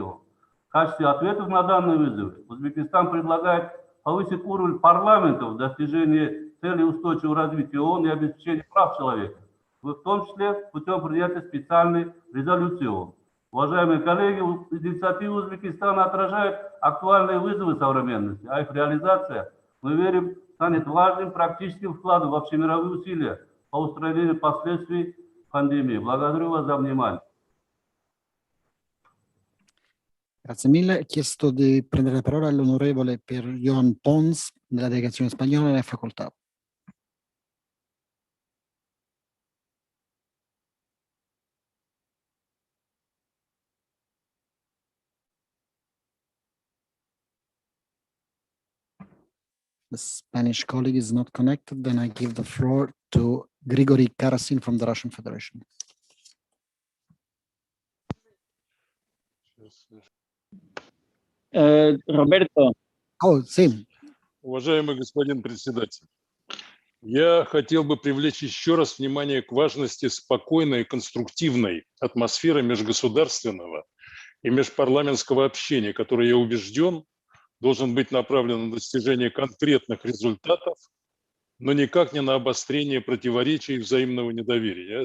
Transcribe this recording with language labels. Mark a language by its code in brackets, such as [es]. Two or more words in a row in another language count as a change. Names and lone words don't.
[ru] В качестве ответов на данные вызовы Узбекистан предлагает повысить уровень парламентов в достижении целей устойчивого развития ООН и обеспечения прав человека, в том числе путем принятия специальной резолюции ООН. Уважаемые коллеги, инициатива Узбекистана отражает актуальные вызовы современности, а их реализация, мы верим, станет важным практическим вкладом в общемировые усилия по устранению последствий пандемии. Благодарю вас за внимание. [it] Grazie mille. Ho chiesto di prendere la parola all'onorevole per Joan Pons della delegazione spagnola e facoltà. [en] The Spanish colleague is not connected. Then I give the floor to Grigory Karasin from the Russian Federation. [ru] Роберто. Sí. Уважаемый господин председатель, я хотел бы привлечь еще раз внимание к важности спокойной и конструктивной атмосферы межгосударственного и межпарламентского общения, которое, я убежден, должен быть направлен на достижение конкретных результатов, но никак не на обострение противоречий и взаимного недоверия.